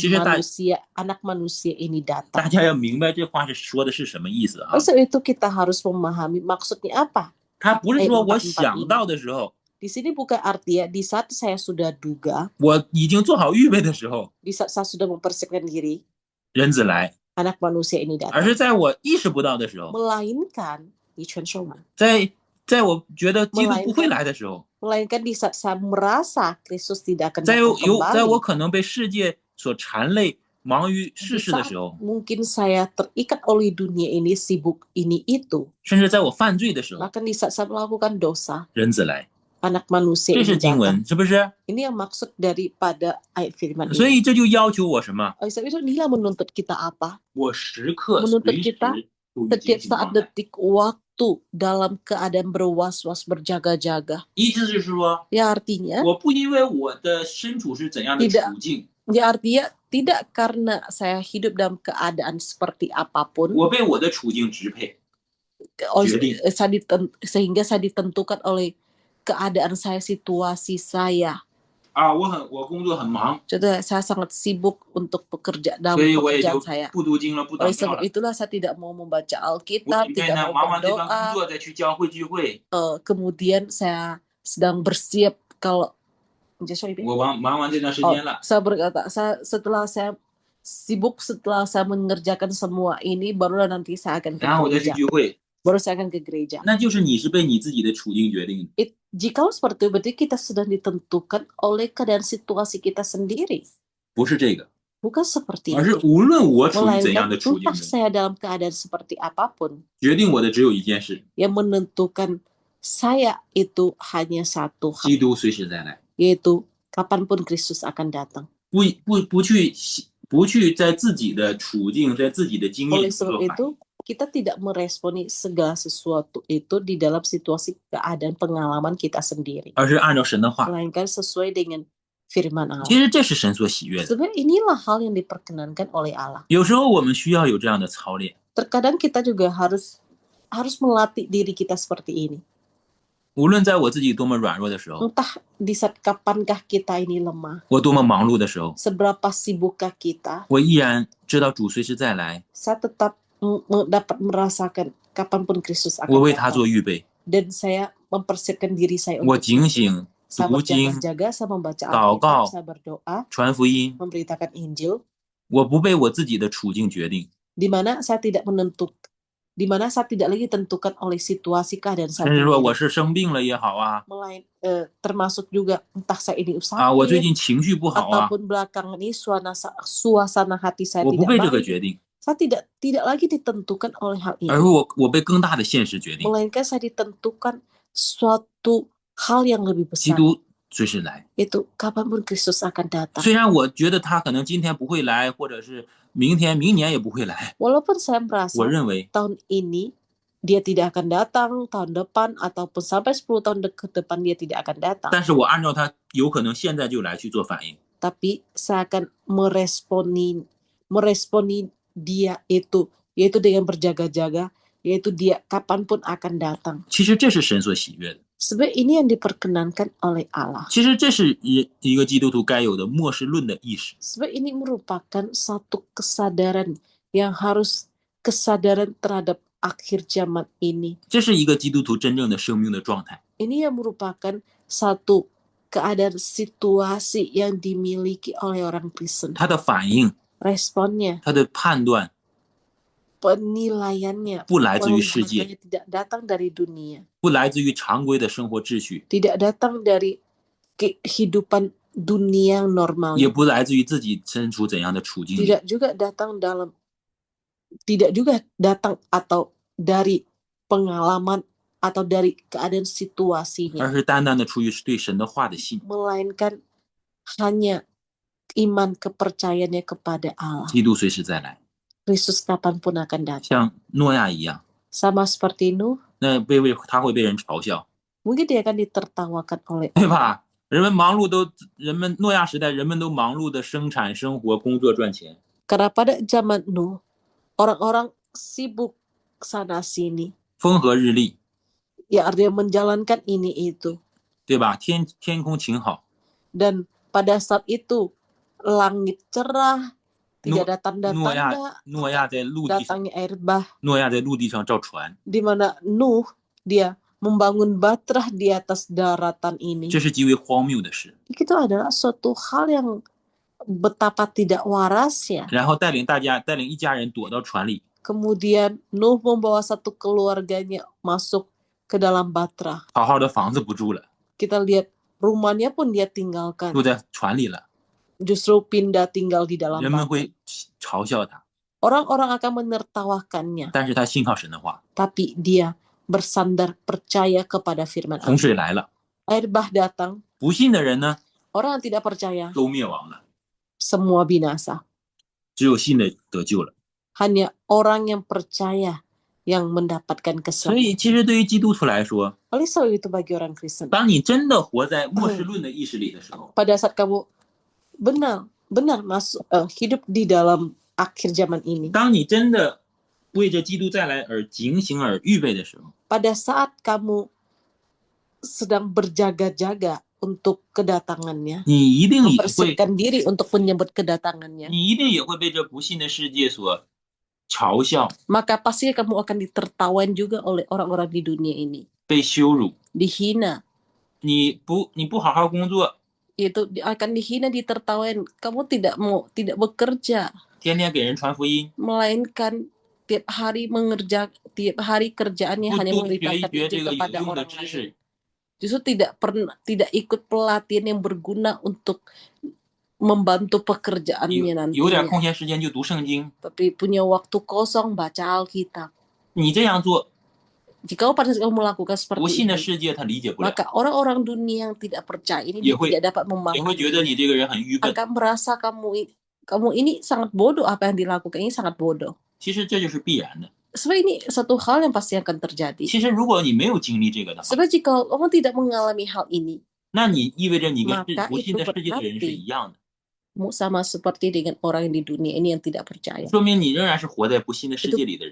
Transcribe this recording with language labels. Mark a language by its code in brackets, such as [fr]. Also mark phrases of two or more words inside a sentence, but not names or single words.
[zh] 其实大 [id] anak manusia ini [zh] 大 [id] datang. [zh] 家要明白这话是说的是什么意思啊？ [id] Oleh sebab itu kita harus memahami maksudnya apa. [zh] 他不是 [id] ayat [zh] 说我 44 想 [id] ini. [zh] 到的时候， [id] Di sini bukan artinya di saat saya sudah duga, [zh] 我已经做好预备的时候， [id] di saat saya sudah mempersiapkan diri, [zh] 人子来， [id] anak manusia ini [zh] 而是 [id] datang. [zh] 在我意识不到的时候， [id] Melainkan, di Chuan [zh] 在我觉得基督不会来的时候， [id] melainkan di saat saya merasa Kristus tidak akan [zh] 在 [id] datang [zh] 我 [id] kembali. [zh] 可能被世界所缠累、忙于世 [id] Di [zh] 事的 [id] saat [zh] 时候， [id] mungkin saya terikat oleh dunia ini, sibuk ini itu, [zh] 甚至在我犯罪的时候， [id] bahkan di saat saya melakukan dosa, [zh] 人子来， [id] anak manusia [zh] 这 [id] ini [zh] 是经 [id] datang. [zh] 文，是不是？ [id] Ini yang maksud daripada ayat firman [zh] 所 [id] ini. [zh] 以这就要求我什么？ [id] Oleh sebab itu inilah menuntut kita apa? [zh] 我时刻 [id] Menuntut [zh] 随时 [id] kita [zh] 处于 [id] setiap [zh] 警醒 [id] saat [zh] 状态。 [id] detik waktu dalam keadaan berwas-was, berjaga-jaga. [zh] 意思是说， [id] Ya artinya, [zh] 我不因为我的身处是怎样的 [id] Tidak [zh] 处境， [id] ya artinya tidak karena saya hidup dalam keadaan seperti apapun, [zh] 我被我的处境支配。 [id] oleh- Jadi. sehingga saya ditentukan oleh keadaan saya, situasi saya. [zh] 啊，我工作很忙， [id] Contohnya saya sangat sibuk untuk bekerja dalam [zh] 所以我也 [id] pekerjaan [zh] 就 [id] saya. [zh] 不读经了，不祷 [id] Oleh [zh] 告 [id] sebab [zh] 了。 [id] itulah saya tidak mau membaca [zh] 我 [id] Alkitab, [zh] 准备 [id] tidak [zh] 呢， [id] mau [zh] 忙完这番工 [id] berdoa. [zh] 作再去教会聚会。 [id] Kemudian saya sedang bersiap kalau sorry, [zh] 我忙完这段时 [id] Oh, [zh] 间了， [id] saya berkata, setelah saya sibuk, setelah saya mengerjakan semua ini, barulah nanti saya akan ke [zh] 然后我再去 [id] gereja. [zh] 聚会， [id] Baru saya akan ke gereja. [zh] 那就是你是被你自己的处境决定的。 [id] Jikalau seperti itu, berarti kita sedang ditentukan oleh keadaan situasi kita sendiri. [zh] 不是这个， [id] Bukan seperti [zh] 而是 [id] itu. [zh] 无论我处于怎样 [id] Melainkan [zh] 的处境 [id] entah [zh] 中， [id] saya dalam keadaan seperti apapun, [zh] 决定我的只有一件事： [id] yang menentukan saya itu hanya satu [zh] 基 [id] hal, [zh] 督随时再来。 [id] yaitu kapanpun Kristus akan datang. [zh] 不去在自己的处境、在自己的经验 [id] Oleh [zh] 中做 [id] sebab [zh] 反 [id] itu, [zh] 应。 [id] kita tidak meresponi segala sesuatu itu di dalam situasi keadaan pengalaman kita sendiri, [zh] 而是按照神的话。 [id] melainkan sesuai dengan firman [zh] 其 [id] Allah. [zh] 实这是神所喜悦的。 [id] Sebenarnya inilah hal yang diperkenankan oleh Allah. [zh] 有时候我们需要有这样的操练。 [id] Terkadang kita juga harus melatih diri kita seperti ini. [zh] 无论在我自己多么软弱的时候， [id] Entah di saat kapankah kita ini lemah, [zh] 我多么忙碌的时候， [id] seberapa sibukkah kita, [zh] 我依然知道主随时再来， [id] saya tetap dapat merasakan kapanpun Kristus [zh] 我 [id] akan [zh] 为他 [id] datang. [zh] 做预备， [id] Dan saya mempersiapkan diri saya [zh] 我 [id] untuk [zh] 警醒、 [id] saya [zh] 读经、 [id] berjaga-jaga, saya membaca [zh] 祷告 [id] Alkitab, saya berdoa, [zh] 传福音， [id] memberitakan Injil, [zh] 我不被我自己的处境决定， [id] di mana saya tidak lagi tentukan oleh situasi keadaan [zh] 甚 [id] saya [zh] 至说我 [id] sendiri. [zh] 是生病了也好啊， [id] Termasuk juga entah saya ini [zh] 我最 [id] sakit [zh] 近情绪不好啊， [id] ataupun belakangan ini suasana hati saya [zh] 我不 [id] tidak [zh] 被这个 [id] baik. [zh] 决定， [id] Saya tidak lagi ditentukan oleh hal [zh] 而 [id] ini, [zh] 是我被更大的现实决定。 [id] melainkan saya ditentukan suatu hal yang lebih [zh] 基 [id] besar, [zh] 督随时来， [id] yaitu kapanpun Kristus akan datang. [zh] 虽然我觉得他可能今天不会来，或者是明年也不会来， [id] Walaupun saya merasa [zh] 我认为 [id] tahun ini dia tidak akan datang, tahun depan ataupun sampai 10 tahun ke depan dia tidak akan datang, [zh] 但是我按照他有可能现在就来去做反应。 [id] tapi saya akan meresponi dia itu, yaitu dengan berjaga-jaga, yaitu dia kapanpun akan datang. [zh] 其实这是神所喜悦的， [id] Sebenarnya ini yang diperkenankan oleh Allah. [zh] 其实这是一个基督徒该有的末世论的意识。 [id] Sebenarnya ini merupakan satu kesadaran yang harus kesadaran terhadap akhir zaman ini. [zh] 这是一个基督徒真正的生命的状态。 [id] Ini yang merupakan satu keadaan situasi yang dimiliki oleh orang Kristen. [zh] 他的反应、 [id] Responnya, [zh] 他的判断 [id] penilaiannya, [zh] 不来自于世界， [id] penghargaannya tidak datang dari dunia, [zh] 不来自于常规的生活秩序， [id] tidak datang dari kehidupan dunia yang normal, [zh] 也不来自于自己身处怎样的处境里， [id] tidak juga datang atau dari pengalaman atau dari keadaan [zh] 而 [id] situasinya, [zh] 是单单的出于对神的话的信。 [id] melainkan hanya iman kepercayaannya kepada Allah. [zh] 基督随时再来， [id] Kristus kapanpun akan datang. [zh] 像诺亚一样， [id] Sama seperti Nuh, [zh] 那他会被人嘲笑， [id] mungkin dia akan ditertawakan oleh [zh] 对吧？人们诺亚时代，人们都忙碌的生产、生活、工作、赚钱。 [id] Karena pada zaman Nuh, orang-orang sibuk sana sini, [zh] 风和日丽， [id] ya artinya menjalankan ini itu. [zh] 对吧？天空晴好， [id] Dan pada saat itu langit cerah, tidak ada [zh] 诺亚 [id] tanda-tanda [zh] 在陆地上， [id] datangnya air bah, [zh] 诺亚在陆地上造船， [id] di mana Nuh dia membangun bahtera di atas daratan ini. [zh] 这是极为荒谬的事。 [id] Itu adalah suatu hal yang betapa tidak waras ya. [zh] 然后带领一家人躲到船里， [id] Kemudian Nuh membawa satu keluarganya masuk ke dalam bahtera. [zh] 好好的房子不住了， [id] Kita lihat rumahnya pun dia tinggalkan. [zh] 住在船里了， [id] Justru pindah tinggal di dalam [zh] 人们 [id] bahtera. [zh] 会嘲笑他， [id] Orang-orang akan menertawakannya. [zh] 但是他信靠神的话。 [id] Tapi dia bersandar percaya kepada firman [zh] 洪 [id] Allah. [zh] 水来了， [id] Air bah datang. [zh] 不信的人呢 [id] Orang yang tidak percaya [zh] 都灭亡了， [id] semua binasa. [zh] 只有信的得救了。 [id] Hanya orang yang percaya yang mendapatkan [zh] 所 [id] keselamatan. [zh] 以，其实对于基督徒来说， [id] Oleh sebab itu bagi orang Kristen, [zh] 当你真的活在末世论的意识里的时候， [id] pada saat kamu benar masuk hidup di dalam akhir zaman ini, [zh] 当你真的为着基督再来而警醒而预备的时候， [id] pada saat kamu sedang berjaga-jaga untuk kedatangannya, [zh] 你一定也会， [id] mempersiapkan diri untuk menyambut kedatangannya, [zh] 你一定也会被这不信的世界所嘲笑、 [id] maka pasti kamu akan ditertawain juga oleh orang-orang di dunia ini, [zh] 被羞辱。 [id] dihina, [zh] 你不好好工作， [id] itu akan dihina, ditertawain. Kamu tidak bekerja, [zh] 天天给人传福音， [id] melainkan tiap hari kerjaannya [zh] 不 [id] hanya [zh] 多学一 [id] memberitakan [zh] 学这 [id] Injil [zh] 个有 [id] kepada [zh] 用的 [id] orang [zh] 知 [id] lain. [zh] 识， [id] Justru tidak ikut pelatihan yang berguna untuk membantu pekerjaannya [zh] 有点 [id] nantinya, [zh] 空闲时间就读圣经。 [id] tapi punya waktu kosong baca Alkitab. [zh] 你这样做， [id] Jika pada saat kamu melakukan [zh] 不 [id] seperti [zh] 信的 [id] itu, [zh] 世界他理解不了， [id] maka orang-orang dunia yang tidak percaya ini Dia dia hui- tidak dapat [zh] 也会觉得 [id] memahami, [zh] 你这个人很愚笨。 [id] akan merasa kamu ini sangat bodoh, apa yang dilakukan ini sangat bodoh. [zh] 其实这就是必然的。 [id] Sebab ini satu hal yang pasti akan terjadi. [zh] 其实如果你没有经历这个的话， [id] Sebab jika kamu tidak mengalami hal ini, [zh] 那你意味着你跟 [id] Maka [zh] 不信的世界的人 [id] itu [zh] 是一样的， [id] kamu sama seperti dengan orang di dunia ini yang tidak percaya. [zh] 说明你仍然是活在不信的世界里的人。